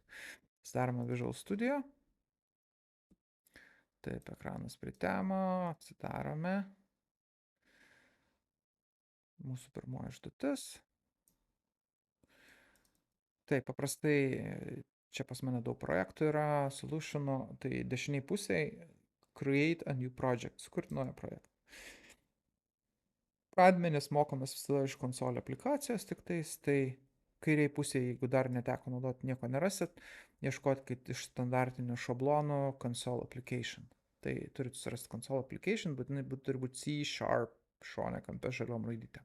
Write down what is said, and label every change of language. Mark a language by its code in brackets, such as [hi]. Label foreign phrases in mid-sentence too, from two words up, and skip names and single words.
[lt] Atsidarome Visual Studio. Taip, ekranas pritemo, atsidarome. Mūsų pirmoji užduotis. Taip, paprastai čia pas mane daug projektų yra, solutionų, tai dešiniai pusėje [en] create a new project, [lt] sukurti naują projektą. pradmenis mokomės visada iš konsolių aplikacijos tiktais, tai kairiai pusėje, jeigu dar neteko naudoti, nieko nerasit, ieškokit iš standartinio šablono [en] console application. [lt] Tai turit surasti [en] console application, [lt] būtinai turi būti C# šone kampe žaliom raidytėm.